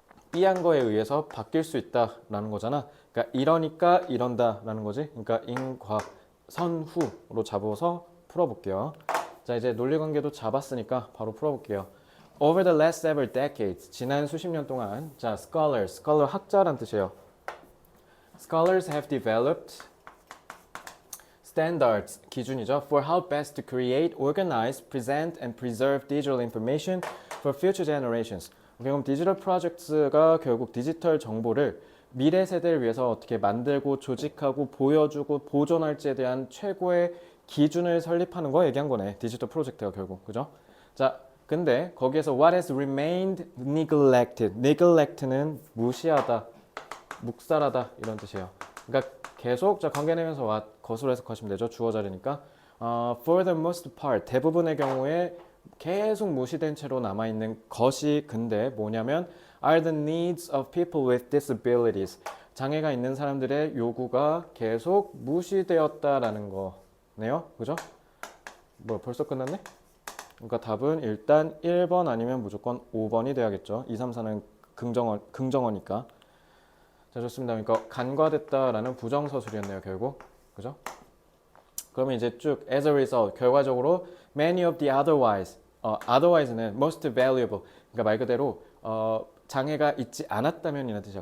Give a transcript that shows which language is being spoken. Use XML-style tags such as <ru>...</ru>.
<ko>B한 거에 의해서 바뀔 수 있다라는 거잖아. 그러니까 이러니까 이런다라는 거지. 그러니까 인과 선후로 잡아서 풀어볼게요. 자, 이제 논리관계도 잡았으니까 바로 풀어볼게요.</ko> <en>Over the last several decades,</en> <ko>지난 수십 년 동안, 자, scholar 학자란 뜻이에요.</ko> <en>Scholars have developed standards,</en> <ko>기준이죠,</ko> <en>for how best to create, organize, present, and preserve digital information for future generations.</en> <ko>그럼 디지털 프로젝트가 결국 디지털 정보를 미래 세대를 위해서 어떻게 만들고 조직하고 보여주고 보존할지에 대한 최고의 기준을 설립하는 거 얘기한 거네. 디지털 프로젝트가 결국. 그죠? 자, 근데 거기에서</ko> <en>what has remained neglected.</en> <ko>neglect는 무시하다, 묵살하다 이런 뜻이에요. 그러니까 계속 자 관계 내면서 what 것으로 해석하시면 되죠. 주어 자리니까.</ko> <en>For the most part</en> <ko>대부분의 경우에 계속 무시된 채로 남아있는 것이 근데 뭐냐면</ko> <en>are the needs of people with disabilities.</en> <ko>장애가 있는 사람들의 요구가 계속 무시되었다라는 거네요. 그죠? 뭐 벌써 끝났네? 그러니까 답은 일단 1번 아니면 무조건 5번이 돼야겠죠. 2, 3, 4는 긍정어니까. 자, 좋습니다. 그러니까 간과됐다라는 부정서술이었네요, 결국. 그죠? 그러면 이제 쭉</ko> <en>as a result</en> <ko>결과적으로</ko> <en>many of the otherwise는 most valuable.</en> <ko>그러니까 말 그대로 장애가 있지 않았다면이라는 뜻이야.</ko>